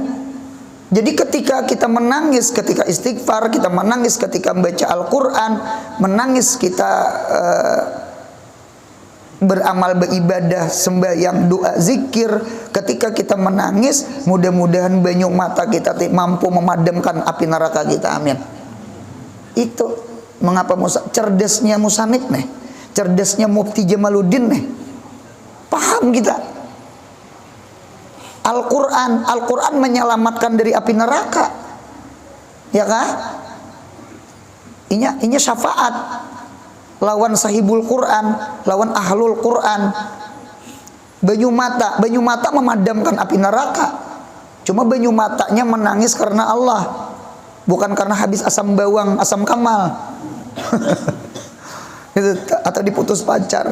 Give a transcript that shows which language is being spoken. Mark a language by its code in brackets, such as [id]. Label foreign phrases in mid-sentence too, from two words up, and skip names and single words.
[id] Jadi ketika kita menangis ketika istighfar, kita menangis ketika membaca Al-Quran, menangis kita beramal beribadah, sembahyang, doa, zikir. Ketika kita menangis, mudah-mudahan [bjn] banyu mata [id] kita mampu memadamkan api neraka kita. Amin. Itu mengapa cerdasnya musannif nih, cerdasnya Mufti Jamaluddin nih. Paham kita. Al-Quran menyelamatkan dari api neraka. Ya kan? Ini syafaat lawan [ar] صاحب القرآن, [id] lawan [ar] أهل القرآن. [bjn] Banyu mata [id] memadamkan api neraka. Cuma banyu matanya menangis karena Allah, bukan karena habis asam bawang, asam kamal. Atau diputus pacar.